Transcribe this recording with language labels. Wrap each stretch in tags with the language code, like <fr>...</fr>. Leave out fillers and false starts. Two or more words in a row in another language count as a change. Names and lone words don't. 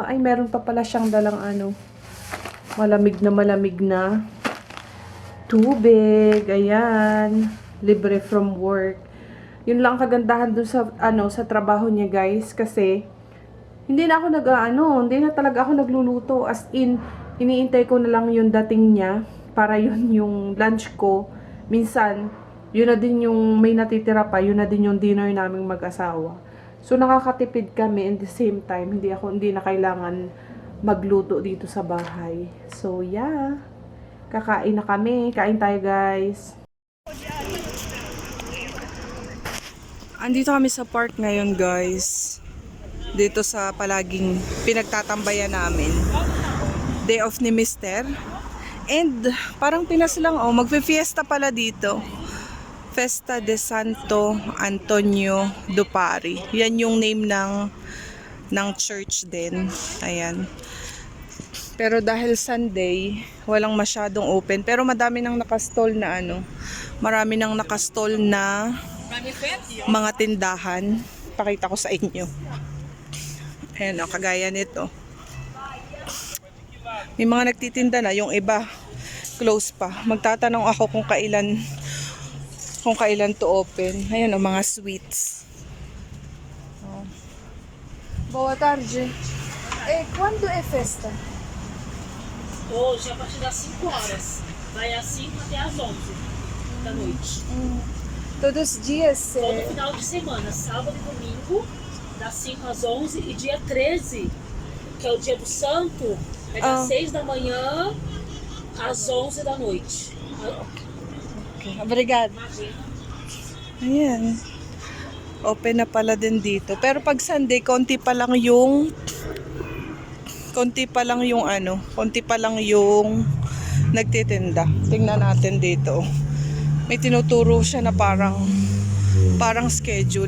<tl>Ay, meron pa pala siyang dalang malamig na tubig. Ayan. Libre</tl> <en>from work.</en> <tl>Yun lang kagandahan dun sa trabaho niya, guys. Kasi, hindi na talaga ako nagluluto.</tl> <en>As in,</en> <tl>iniintay ko na lang yung dating niya para yun yung lunch ko. Minsan, yun na din yung may natitira pa, yun na din yung dinner naming mag-asawa. So, nakakatipid kami</tl> <en>and the same time,</en> <tl>hindi na kailangan magluto dito sa bahay.</tl> <en>So, yeah.</en> <tl>Kakain na kami. Kain tayo, guys. Andito kami sa park ngayon, guys. Dito sa palaging pinagtatambayan namin. Day off ni Mister. And parang Pinas lang, magfe-fiesta pala dito. Festa de Santo Antonio do Pari. Yan yung name ng church din. Ayan. Pero dahil Sunday, walang masyadong open. Pero madami nang nakastall na marami nang nakastall na mga tindahan. Pakita ko sa inyo. Ayan kagaya nito. May mga nagtitinda na, yung iba close pa. Magtatanong ako kung kailan</tl> <en>to open.</en> <tl>Ayan mga sweets.</tl> <pt>Boa tarde. Quando é festa? Hoje, a partir das 5 horas. Vai às 5 até às 11 da noite. Todos os dias? Todo final de semana, sábado e domingo, das 5 às 11 e dia 13 que é o dia do santo, é Ah. das 6 da manhã às 11 da noite. Okay. Obrigado.</pt> <tl>Ayan. Open na pala din dito. Pero pag Sunday, konti pa lang yung nagtitinda. Tingnan natin dito. May tinuturo siya na parang schedule.</tl>